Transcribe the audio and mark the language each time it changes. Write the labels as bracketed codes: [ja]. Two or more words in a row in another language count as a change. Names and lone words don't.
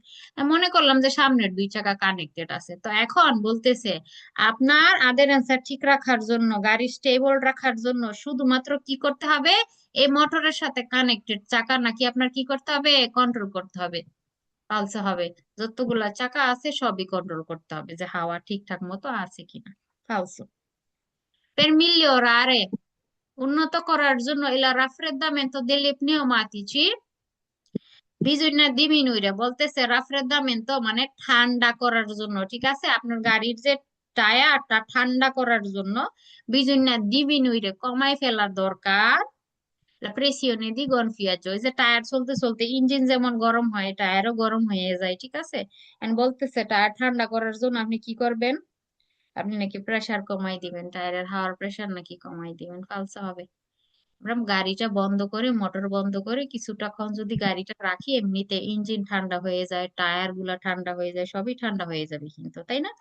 [bn] মনে করলাম যে সামনের দুই চাকা কানেক্টেড আছে, তো এখন বলতেছে আপনার অ্যাডারেন্সটা ঠিক রাখার জন্য, গাড়ি স্টেবল রাখার জন্য শুধুমাত্র কি করতে হবে, এই মোটরের সাথে কানেক্টেড চাকা নাকি আপনার কি করতে হবে, কন্ট্রোল করতে হবে, পালসে হবে, যতগুলা চাকা আছে সবই কন্ট্রোল করতে হবে যে হাওয়া ঠিকঠাক মতো আছে কিনা। [it] ফালসো। Per migliorare, [bn] উন্নত করার জন্য [it] il raffreddamento delle pneumatici bisogna diminuire, [bn] বলতেছে raffreddamento মানে ঠান্ডা করার জন্য, ঠিক আছে, আপনার গাড়ির যে টায়ারটা ঠান্ডা করার জন্য [it] bisogna diminuire [bn] কমাই ফেলা দরকার [it] la pressione di gonfiaggio, [bn] এই যে টায়ার চলতে চলতে ইঞ্জিন যেমন গরম হয় টায়ারও গরম হয়ে যায়, ঠিক আছে, এন্ড বলতেছে টায়ার ঠান্ডা করার জন্য আপনি কি করবেন, আপনি নাকি প্রেসার কমাই দিবেন, টায়ারের হাওয়ার প্রেসার নাকি কমাই দিবেন, ফালসা হবে। আমরা গাড়িটা বন্ধ করে মোটর বন্ধ করে কিছুটাক্ষণ যদি গাড়িটা রাখি, এমনিতে ইঞ্জিন ঠান্ডা হয়ে যায়, টায়ার গুলা ঠান্ডা হয়ে যায়, সবই ঠান্ডা হয়ে যাবে কিন্তু, তাই না?